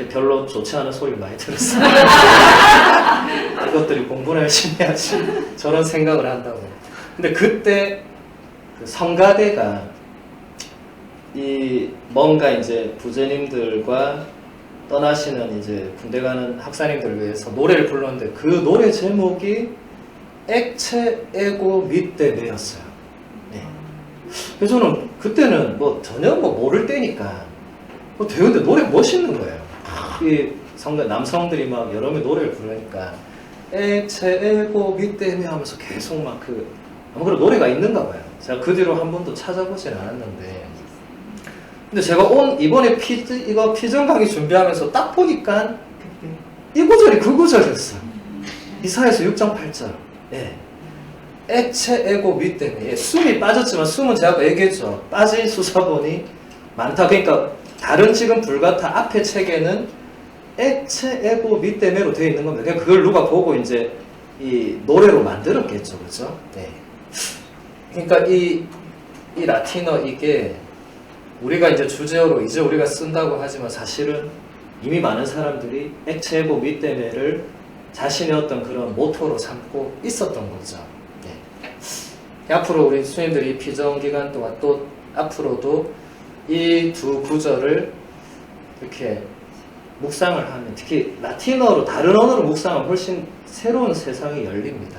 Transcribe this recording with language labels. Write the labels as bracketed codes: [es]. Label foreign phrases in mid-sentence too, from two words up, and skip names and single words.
[ko] 별로 좋지 않은 소리를 많이 들었어요. 이것들이 공부를 열심히 해야지 저런 생각을 한다고. 근데 그때 그 성가대가 이 뭔가 이제 부제님들과 떠나시는 이제 군대 가는 학사님들을 위해서 노래를 불렀는데 그 노래 제목이 [la] ecce, ego, [ko] mittem이었어요. 네. 그래서 저는 그때는 뭐 전혀 모를 때니까 되는데 노래 멋있는 거예요. 이 남성들이 막 여러 명 노래를 부르니까 [la] ecce, ego, mitteme [ko] 하면서 계속 막 아무래도 노래가 있는가 봐요. 제가 그 뒤로 한 번도 찾아보진 않았는데 근데 제가 이번에 이거 피전 강의 준비하면서 딱 보니까 이 구절이 그 구절이었어요. 이사야서 6장 8절. 예. [la] ecce, ego, [ko] mittem에. 예. 숨이 빠졌지만 숨은 제가 아까 얘기했죠. 빠진 수사본이 많다. 그러니까 다른 지금 불가타 앞에 책에는 [la] ecce, ego, [ko] mittem에로 되어 있는 겁니다. 그러니까 그걸 누가 보고 이제 이 노래로 만들었겠죠. 그죠? 네. 그러니까 이 라틴어 이게 우리가 이제 주제어로 이제 우리가 쓴다고 하지만 사실은 이미 많은 사람들이 [la] ecce, ego, [ko] mittem에를 자신의 어떤 그런 모토로 삼고 있었던 거죠. 네. 앞으로 우리 수님들이 피정 기간 동안 또 앞으로도 이 두 구절을 이렇게 묵상을 하면 특히 라틴어로 다른 언어로 묵상하면 훨씬 새로운 세상이 열립니다.